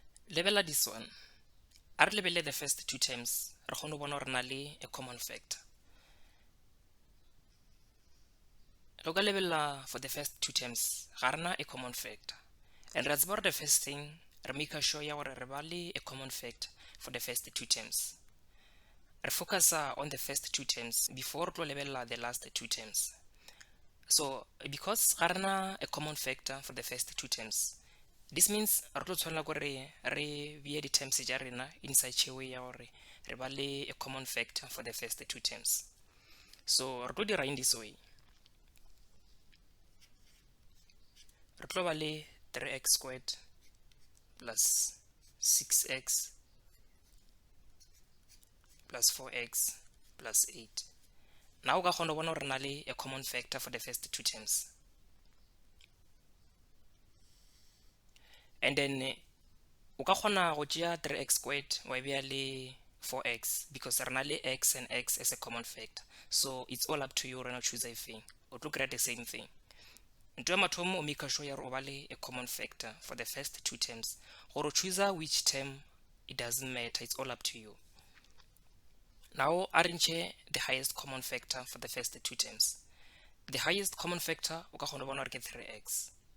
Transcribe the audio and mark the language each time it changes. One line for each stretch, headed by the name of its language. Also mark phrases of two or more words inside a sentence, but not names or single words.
English: Lebella this one.
Northern Sotho: A re lebelle
English: the first two terms,
Northern Sotho: re kgone bona gore na le
English: a common factor.
Northern Sotho: Re ka lebella
English: for the first two terms,
Northern Sotho: ga rena
English: a common factor. And
Northern Sotho: re tseba
English: the first thing, re make sure
Northern Sotho: ya gore re ba le
English: a common factor for the first two terms. Re focus on the first two terms before
Northern Sotho: re tlo lebella
English: the last two terms. So because
Northern Sotho: ga rena
English: a common factor for the first two terms, this means
Northern Sotho: re tlo tshwanela gore re beye di-terms tša rena
English: in such a way
Northern Sotho: ya gore re ba le
English: a common factor for the first two terms. So
Northern Sotho: re tlo dira
English: in this way.
Northern Sotho: Re tlo ba le
English: 3x squared plus 6x plus 4x plus 8. Now
Northern Sotho: o ka kgona bona gore na le
English: a common factor for the first two terms. And then
Northern Sotho: o ka kgona go tšea 3x squared wa beya le 4x because re na le
English: x and x as a common factor. So it's all up to you rena choose a thing.
Northern Sotho: O tlo
English: create the same thing.
Northern Sotho: Ntho ya mathomo o
English: make sure
Northern Sotho: ya re o ba le
English: a common factor for the first two terms.
Northern Sotho: Gore o
English: choose which term, it doesn't matter, it's all up to you. Now arrange the highest common factor for the first two terms. The highest common factor
Northern Sotho: o ka kgona bona gore ke 3x.